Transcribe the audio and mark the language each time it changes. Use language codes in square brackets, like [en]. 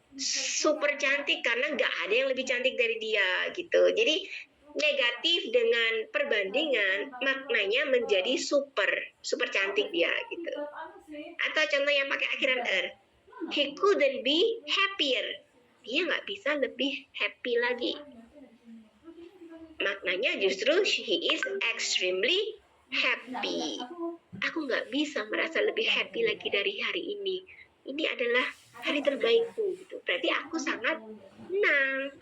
[id] Super cantik karena nggak ada yang lebih cantik dari dia gitu. Jadi negatif dengan perbandingan maknanya menjadi super cantik dia gitu. Atau contoh yang pakai akhiran er, [en] he couldn't be happier. [id] Dia nggak bisa lebih happy lagi. Maknanya justru [en] he is extremely happy. [id] Aku nggak bisa merasa lebih happy lagi dari hari ini. Ini adalah hari terbaikku gitu. Berarti aku sangat senang.